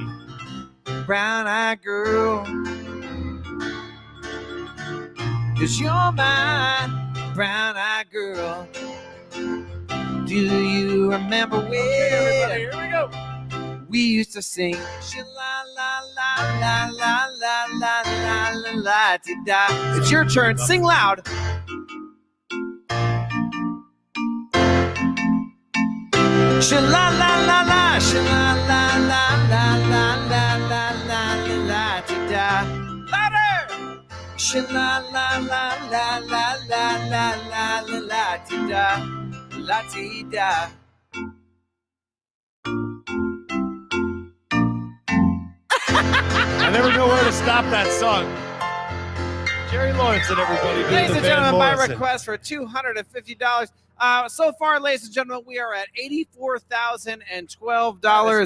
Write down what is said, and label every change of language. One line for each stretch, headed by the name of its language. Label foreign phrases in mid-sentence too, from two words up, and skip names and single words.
English: Brown-eyed girl, 'cause you're my brown-eyed girl. Do you remember when Here we go. we used to sing sha-la-la-la-la-la-la-la-la-la-la-la-di-da? It's your turn. Sing loud. Sha-la-la-la-la, sha-la-la-la-la-la-la-la-la-la-la-di-da. Louder! Sha-la-la-la-la-la-la-la-la-la-la-di-da. La-ti-da. I never know where to stop that song. Jerry Lawrence and everybody. Ladies and gentlemen, my Morrison. request for $250. So far, ladies and gentlemen, we are at $84,012.